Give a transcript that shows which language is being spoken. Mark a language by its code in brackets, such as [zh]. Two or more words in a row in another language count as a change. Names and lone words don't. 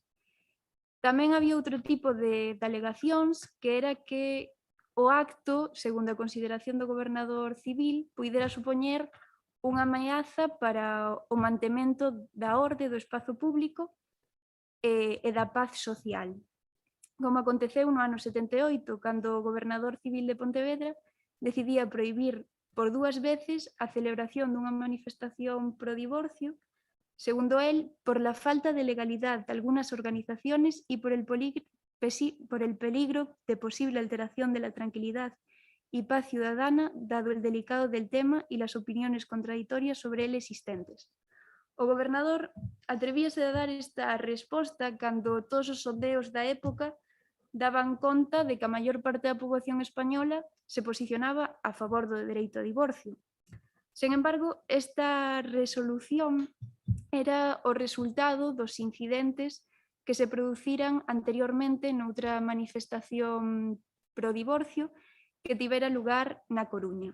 [gl] Tamén había outro tipo de alegacións, que era que o acto, segundo a consideración do gobernador civil, puidera supoñer unha ameaza para o mantemento da orde do espazo público e da paz social. Como aconteceu no ano 78, cando o gobernador civil de Pontevedra decidía prohibir por 2 veces a celebración dunha manifestación pro divorcio, segundo él, [es] por la falta de legalidad de algunas organizaciones y por el peligro de posible alteración de la tranquilidad y paz ciudadana, dado el delicado del tema y las opiniones contradictorias sobre él existentes. [gl] O gobernador atrevíase a dar esta resposta cando todos os sondeos da época daban conta de que a maior parte da poboación española se posicionaba a favor do dereito ao divorcio. Sen embargo, esta resolución era o resultado dos incidentes que se produciran anteriormente noutra manifestación pro divorcio que tivera lugar na Coruña.